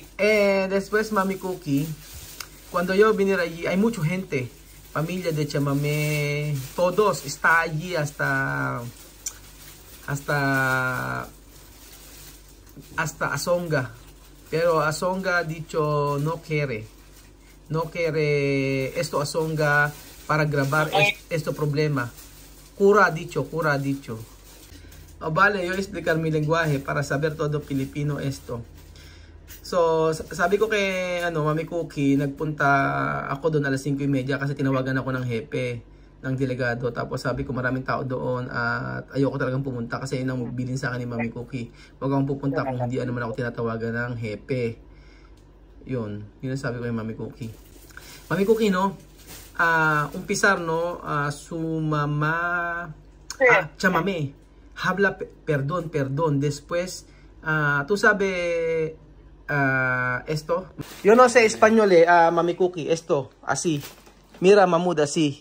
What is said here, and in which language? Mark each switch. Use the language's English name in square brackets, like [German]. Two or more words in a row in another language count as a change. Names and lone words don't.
[Spanish] Después Mami Cookie, cuando yo vine allí, hay mucha gente, familia de Chamame, todos está allí hasta Asonga, pero Asonga ha dicho no quiere esto Asonga para grabar este problema. Cura ha dicho. Vale, yo explicar mi lenguaje para saber todo Pilipino esto. [Filipino] So, sabi ko kay Mami Cookie, nagpunta ako doon alas 5:30 kasi tinawagan ako ng hepe, ng delegado. Tapos sabi ko maraming tao doon at ayoko talagang pumunta kasi yun ang bilin sa akin ni Mami Cookie. Huwag akong pupunta kung hindi naman ako tinatawagan ng hepe. Yun ang sabi ko kay Mami Cookie. Mami Cookie, no? Umpisar, no? [Spanish] Su mamá, Chamame, habla perdón. Después, tú sabes esto. Yo no sé español, Mami Cookie. Esto, así. Mira, Mahmoud, así.